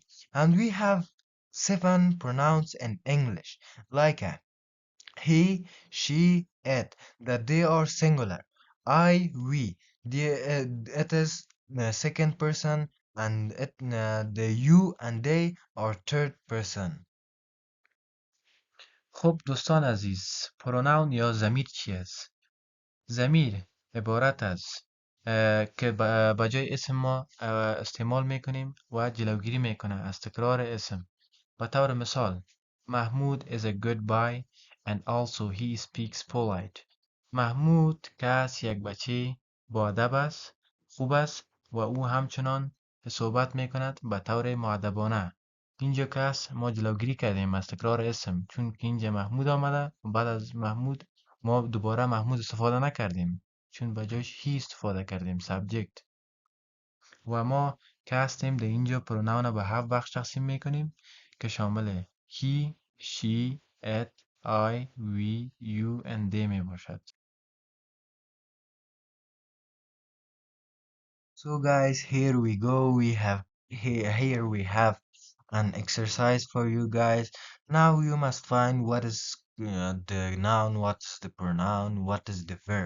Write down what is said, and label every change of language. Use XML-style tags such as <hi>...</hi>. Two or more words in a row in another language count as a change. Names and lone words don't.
<en>And we have 7 pronouns in English, like he, she, it, that they are singular. I, we. It is the second person, and the you and they are third person.</en> <fa>خب دوستان عزیز، پروناون یا ضمیر چی است؟ ضمیر عبارت از که به جای اسم ما استعمال میکنیم و جلوگیری میکنه از تکرار اسم.</fa> <en>به طور مثال محمود is a good boy and also he speaks polite.</en> <fa>محمود کس یک بچه با ادب است، خوب است و او همچنان صحبت میکند به طور مؤدبانه. اینجا کس ما جلوگیری کردیم از تکرار اسم چون که اینجا محمود آمده و بعد از محمود ما دوباره محمود استفاده نکردیم چون به جایش هی استفاده کردیم سابجکت. و ما که هستیم در اینجا پروناون رو به 7 بخش تقسیم میکنیم که شامل</fa> <en>he, she, it, I, we, you and they</en> <fa>می باشد.</fa> <en>So guys, here we go. Here we have an exercise for you guys. Now you must find what is the noun, what's the pronoun, what is the verb.</en>